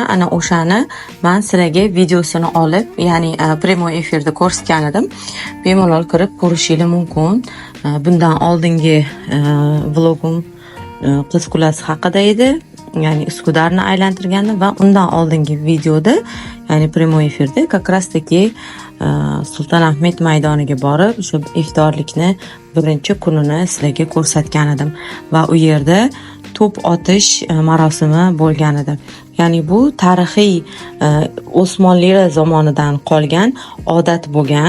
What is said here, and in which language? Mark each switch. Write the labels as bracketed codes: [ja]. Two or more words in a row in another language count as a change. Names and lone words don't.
[uz] Ana o'shani men sizlarga videosini olib, ya'ni prямой efirda ko'rsatgan edim. Bemalol kirib ko'rishingiz mumkin. Bundan oldingi vlogim qiz kulasi haqida edi. Ya'ni Uskudarni aylantirgandim va undan oldingi videoda, ya'ni prямой efirda [ru] как раз таки [uz] Sultonahmet maydoniga borib, shu iftorlikni 1-kunini sizlarga ko'rsatgan edim va u yerda to'p otish marosimi bo'lgan edi. Ya'ni bu tarixiy Osmonlilar zamonidan qolgan odat bo'lgan.